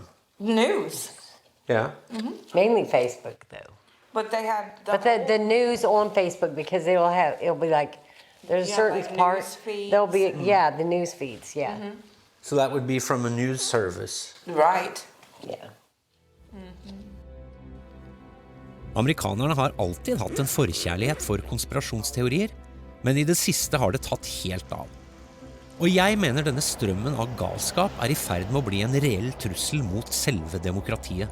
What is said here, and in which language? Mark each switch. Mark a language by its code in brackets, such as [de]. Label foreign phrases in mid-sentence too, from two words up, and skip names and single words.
[en] News. Yeah? Mm-hmm. Mainly Facebook, though. But they had the news on Facebook, because it'll be like, there's a certain like part, news feeds. there'll be, the news feeds, yeah. Mm-hmm. So that would be from a news service. Right. Yeah. [no] Amerikanerne har alltid hatt en forkjærlighet for konspirasjonsteorier, men i det siste har det tatt helt av. Og jeg mener denne strømmen av galskap i ferd med å bli en reell trussel mot selve demokratiet.